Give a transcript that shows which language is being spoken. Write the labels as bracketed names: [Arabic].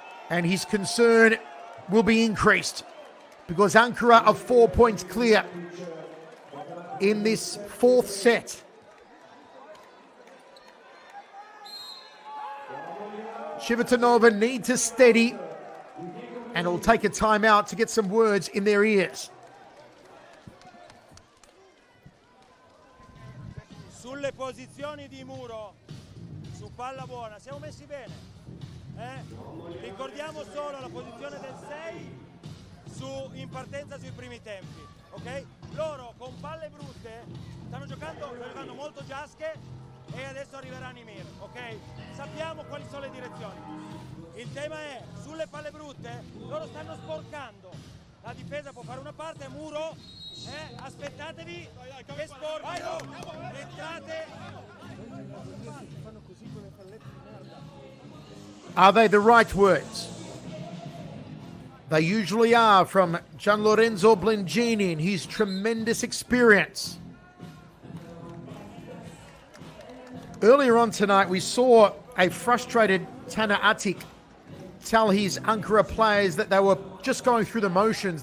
[English] And his concern will be increased because Ankara are 4 points clear in this fourth set. Civitanova need to steady, and it'll take a timeout to get some words in their ears. [Italian] Sulle posizioni di muro, su palla buona, siamo messi bene. Ricordiamo solo la posizione del 6 in partenza sui primi tempi, ok? Loro con palle brutte stanno giocando molto giasche e adesso arriverà Nimir, ok? Sappiamo quali sono le direzioni. Il tema è, sulle palle brutte, loro stanno sporcando. La difesa può fare una parte, muro, aspettatevi che sporcano, entrate. [English] Are they the right words? They usually are from Gianlorenzo Blengini and his tremendous experience. Earlier on tonight, we saw a frustrated Tanner Atik tell his Ankara players that they were just going through the motions.